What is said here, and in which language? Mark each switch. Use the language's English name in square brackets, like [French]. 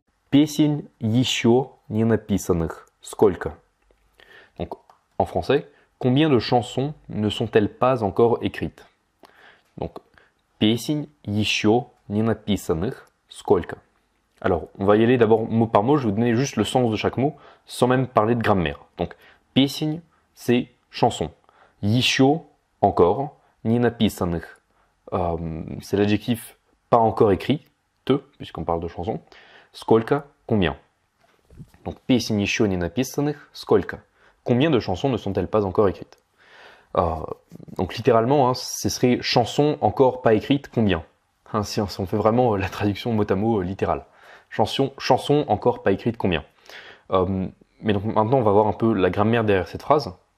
[Russian] Песен еще не написанных. Сколько? [French] Donc, en français, combien de chansons ne sont-elles pas encore écrites? [Russian] Donc, песен еще не написанных. Сколько? [French] Alors, on va y aller d'abord mot par mot. Je vais vous donner juste le sens de chaque mot, sans même parler de grammaire. Donc, [Russian] песен, [French] c'est chanson. [Russian] Еще, [French] encore. [Russian] Не написанных, [French] c'est l'adjectif pas encore écrit, te, puisqu'on parle de chanson. [Russian] Сколько, [French] combien. [Russian] Donc, песен еще не написанных, сколько. [French] Combien de chansons ne sont-elles pas encore écrites? Donc, littéralement, ce serait chanson encore pas écrite, combien? Si on fait vraiment la traduction mot à mot littérale. Chanson encore pas écrite, combien? Mais donc, maintenant, on va voir un peu la grammaire derrière cette phrase.